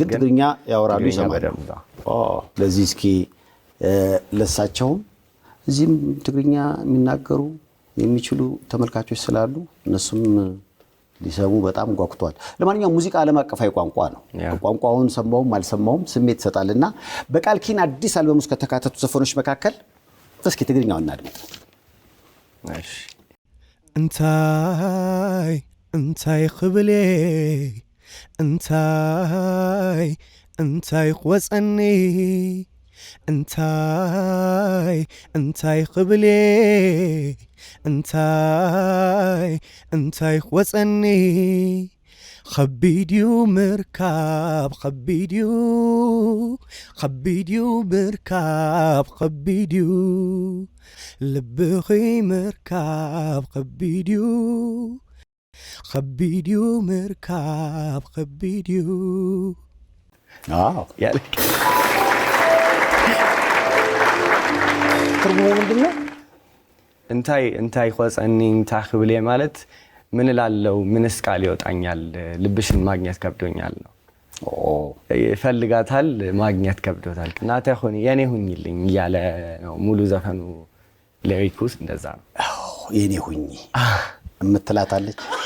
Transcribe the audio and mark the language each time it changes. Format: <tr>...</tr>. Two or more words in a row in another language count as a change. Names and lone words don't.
<am>ግን ትግርኛ ያወራሉ ይሰማሉ። ለዚህ እስኪ ለሳቸውም እዚህም ትግርኛ የሚናገሩ የሚችሉ ተመልካቾች ስላሉ እነሱም ሊሰሙ በጣም ጓጉተዋል። ለማንኛውም ሙዚቃ ዓለም አቀፋዊ ቋንቋ ነው። ቋንቋውን ሰማውም አልሰማውም ስሜት ይሰጣልና በቃል ኪን አዲስ አልበም ውስጥ ከተካተቱ ዘፈኖች መካከል እስኪ ትግርኛውን እናድምጥ። እሺ</am> <ti>እንታይ ክብሌ እንታይ ክወፀኒ እንታይ ክብሌ እንታይ ክወፀኒ ከቢድዩ ምርካብ ከቢድዩ ምርካብ ከቢድዩ ልብኺ ምርካብ ከቢድዩ ምርካብ ከቢድዩ</ti> <am>ትርጉሙ ምንድን ነው?</am> <ti>እንታይ ክወፀኒ እንታይ ክብሌ</ti> <am>ማለት ምን እላለሁ? ምንስ ቃል ይወጣኛል? ልብሽን ማግኘት ከብዶኛል ነው። ይፈልጋታል ማግኘት ከብዶታል። እናቴ ሆኒ የኔ ሁኝልኝ እያለ ነው ሙሉ ዘፈኑ። ሌሪኩስ እንደዛ ነው። የኔ ሁኝ እምትላታለች</am>